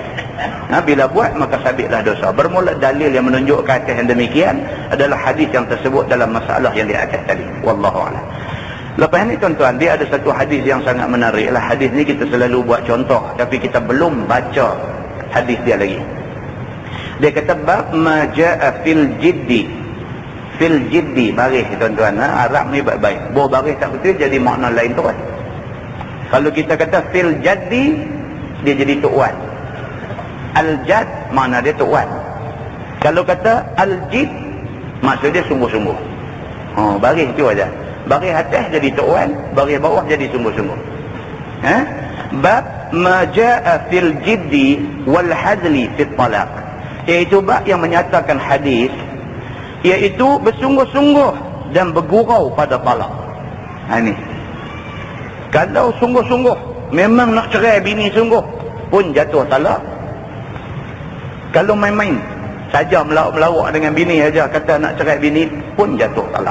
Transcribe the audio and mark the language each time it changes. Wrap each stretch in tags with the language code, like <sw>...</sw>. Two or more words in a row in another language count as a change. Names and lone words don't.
<ms>Bila buat, maka sabitlah dosa. Bermula dalil yang menunjuk ke atas yang demikian adalah hadis yang tersebut dalam masalah yang di atas tadi.</ms> <ar>والله أعلم.</ar> <ms>Lepas ni tuan-tuan, dia ada satu hadis yang sangat menarik lah. Hadis ni kita selalu buat contoh, tapi kita belum baca hadis dia lagi. Dia kata bab</ms> <ar>ما جاء في الجد. في الجد,</ar> <ms>baris tuan-tuan. Arab ni baik-baik. Baris tak betul, jadi makna lain tu kan. Kalau kita kata</ms> <ar>في الجد,</ar> <ms>dia jadi tu'wan. Al-jad makna dia tu'wan. Kalau kata al-jid, maksud dia sungguh-sungguh. Baris tu aja. Baris atas jadi tu'wan, baris bawah jadi sungguh-sungguh.</ms> <ar>باب ما جاء في الجد والهزل في الطلاق.</ar> <ms>Iaitu bab yang menyatakan hadis, iaitu bersungguh-sungguh dan bergurau pada talak. Ini. Kalau sungguh-sungguh memang nak cerai bini sungguh pun jatuh talak. Kalau main-main saja melawak dengan bini aja kata nak cerai bini pun jatuh talak.</ms>